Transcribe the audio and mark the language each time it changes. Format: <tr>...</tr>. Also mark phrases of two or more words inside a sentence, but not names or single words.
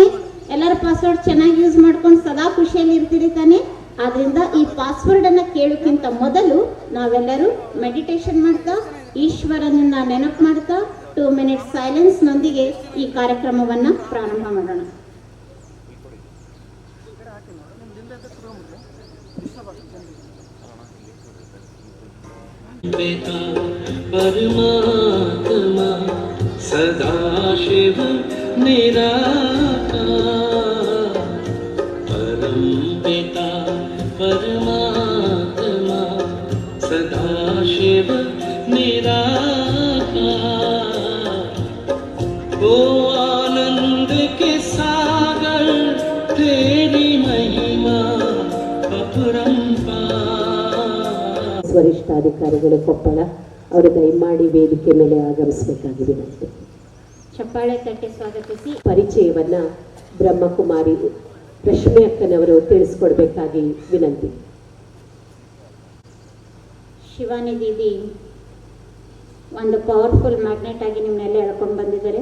<kn>ಎಲ್ಲರ ಪಾಸ್ವರ್ಡ್ ಚೆನ್ನಾಗಿ ಯೂಸ್ ಮಾಡ್ಕೊಂಡು ಸದಾ ಖುಷಿಯಲ್ಲಿ ಇರ್ತೀರಿ ತಾನೆ? ಆದ್ರಿಂದ ಈ ಪಾಸ್ವರ್ಡ್ ಅನ್ನ ಕೇಳೋಕ್ಕಿಂತ ಮೊದಲು ನಾವೆಲ್ಲರೂ ಮೆಡಿಟೇಷನ್ ಮಾಡ್ತಾ, ಈಶ್ವರನನ್ನ ನೆನಪು ಮಾಡ್ತಾ 2 minutes ಸೈಲೆನ್ಸ್ ನೊಂದಿಗೆ ಈ ಕಾರ್ಯಕ್ರಮವನ್ನ ಪ್ರಾರಂಭ ಮಾಡೋಣ.</kn> <hi>परमात्मा सदाशिव निराकार, परम पिता परमात्मा सदाशिव निराकार, ओ आनंद के सागर तेरी महिमा अपरंपार.</hi> <kn>ವರಿಷ್ಠಾಧಿಕಾರಿಗಳು ಕೊಪ್ಪಳ ಅವರು ದಯಮಾಡಿ ವೇದಿಕೆ ಮೇಲೆ ಆಗಮಿಸಬೇಕಾಗಿ ವಿನಂತಿ. ಚಪ್ಪಾಳೆ ತಟ್ಟಿ ಸ್ವಾಗತಿಸಿ ಪರಿಚಯವನ್ನ ಬ್ರಹ್ಮಕುಮಾರಿ ರಶ್ಮಿ ಅಕ್ಕನವರು ತಿಳಿಸ್ಕೊಡ್ಬೇಕಾಗಿ ವಿನಂತಿ. ಶಿವಾನಿ ದೀದಿ ಒಂದು ಪವರ್ಫುಲ್ ಮ್ಯಾಗ್ನೆಟ್ ಆಗಿ ನಿಮ್ಮನ್ನೆಲ್ಲ ಎಳ್ಕೊಂಡು ಬಂದಿದ್ದಾರೆ.</kn>